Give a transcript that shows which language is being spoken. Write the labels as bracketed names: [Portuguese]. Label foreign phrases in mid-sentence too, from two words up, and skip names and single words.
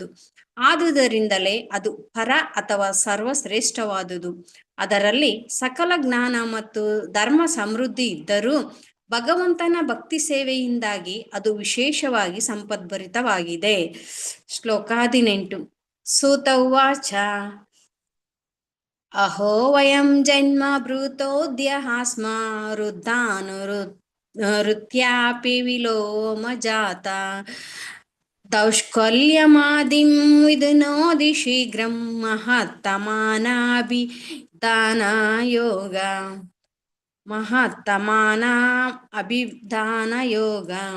[Kannada] ಆದುದರಿಂದಲೇ ಅದು ಪರ ಅಥವಾ ಸರ್ವಶ್ರೇಷ್ಠವಾದುದು. ಅದರಲ್ಲಿ ಸಕಲ ಜ್ಞಾನ ಮತ್ತು ಧರ್ಮ ಸಮೃದ್ಧಿ ಇದ್ದರೂ ಭಗವಂತನ ಭಕ್ತಿ ಸೇವೆಯಿಂದಾಗಿ ಅದು ವಿಶೇಷವಾಗಿ ಸಂಪದ್ಭರಿತವಾಗಿದೆ. [Sanskrit] ಶ್ಲೋಕ 18. ಸೂತ ಉವಾಚ ಅಹೋ ವಯಂ ಜನ್ಮ ಭೃತೋದ್ಯ ಸ್ಮ ವೃದ್ಧಾನುರುತ್ಯಾಪಿ ವಿಲೋಮ ಜಾತ ದೌಷ್ಕಲ್ಯಮಾದಿಂ ವಿದುನೋದಿ ಶೀಘ್ರಂ ಮಹತ್ತಮಾನಾಭಿಧಾನ ಯೋಗ.